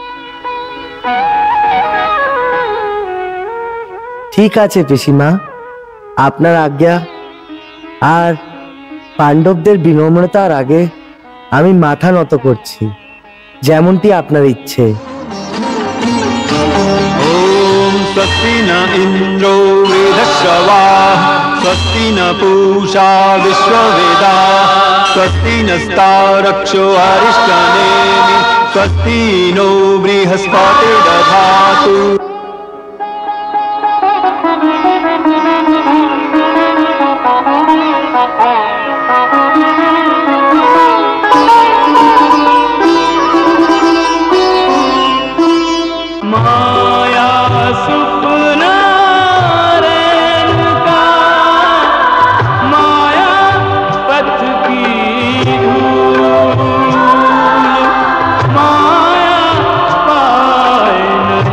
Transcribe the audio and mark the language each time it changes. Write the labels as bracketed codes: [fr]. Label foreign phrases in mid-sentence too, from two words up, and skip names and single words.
[bn] ঠিক আছে পিসিমা, আপনার আজ্ঞা। আর পাণ্ডবদের বিনম্রতার আগে আমি মাথা নত করছি, যেমনটি আপনার ইচ্ছে। [sa] ओम स्वस्ति न इंद्रो वेदश्रवाः स्वस्ति न पूषा विश्ववेदाः स्वस्ति नस्तारक्षो अरिष्टनेमि स्वस्ति नो बृहस्पतिर्दधातु। [hi] माया सुपना रेणुका, माया पथ की धूल, माया पाए न